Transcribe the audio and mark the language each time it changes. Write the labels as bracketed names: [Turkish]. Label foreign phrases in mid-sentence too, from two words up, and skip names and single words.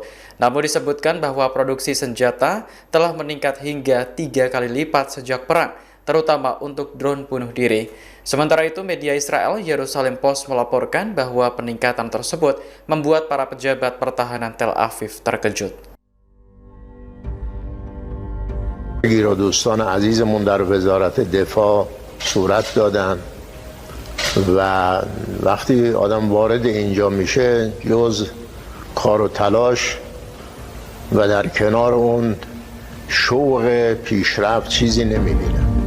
[Indonesian] Namun disebutkan bahwa produksi senjata telah meningkat hingga 3 kali lipat sejak perang, terutama untuk drone bunuh diri. Sementara itu, media Israel Yerusalem Post melaporkan bahwa peningkatan tersebut membuat para pejabat pertahanan Tel Aviv terkejut. [Persian] دوستان عزیزمون در وزارت دفاع صورت دادن و وقتی آدم وارد اینجا میشه جز کار و تلاش و در کنار اون شوق پیشرفت چیزی نمیبینه.